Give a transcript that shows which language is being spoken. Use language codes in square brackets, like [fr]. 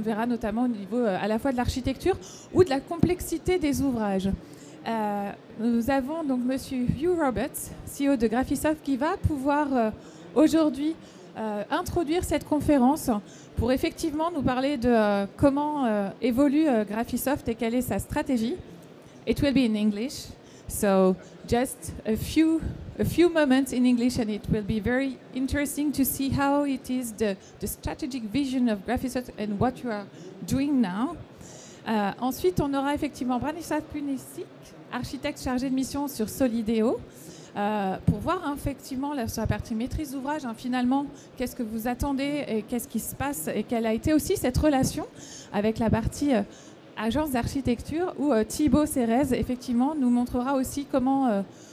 [fr] On le verra notamment au niveau à la fois de l'architecture ou de la complexité des ouvrages. Nous avons donc Monsieur Hugh Roberts, CEO de Graphisoft, qui va pouvoir aujourd'hui introduire cette conférence pour effectivement nous parler de comment évolue Graphisoft et quelle est sa stratégie. [en] It will be in English, so just a few moments in English, and it will be very interesting to see how it is the strategic vision of Graphisoft and what you are doing now. [fr] Ensuite, on aura effectivement Branislav Punicic, architecte chargé de mission sur Solideo, pour voir effectivement sur la partie maîtrise d'ouvrage, finalement, qu'est-ce que vous attendez et qu'est-ce qui se passe et quelle a été aussi cette relation avec la partie agence d'architecture où Thibaut Cérez, effectivement, nous montrera aussi comment